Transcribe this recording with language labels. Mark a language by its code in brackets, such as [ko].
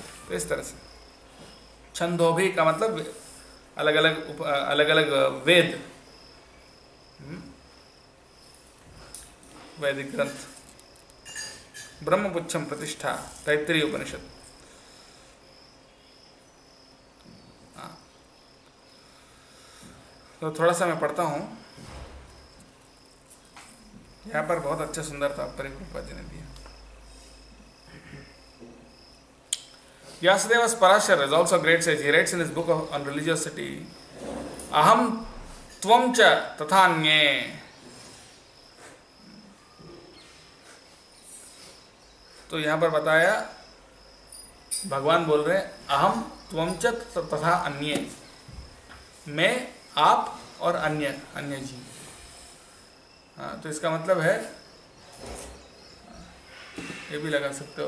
[hi] तो इस तरह से छंदोभी का मतलब अलग अलग वेद, वैदिक ग्रंथ, ब्रह्मपुच्छम प्रतिष्ठा, तैत्तिरीय उपनिषद। तो थोड़ा सा मैं पढ़ता हूँ, यहाँ पर बहुत अच्छा सुंदर तात्पर्य प्रभुपाद जी ने दिया। [en] Vyasadeva Parashara is also a great sage. He writes in his book on religiosity, [sa] Aham Tvam Cha Tathanye. [hi] तो यहाँ पर बताया, भगवान बोल रहे हैं [sa] अहम त्वम च तथा अन्ये, [hi] मैं, आप और अन्य जीव। हाँ, तो इसका मतलब है, ये भी लगा सकते हो।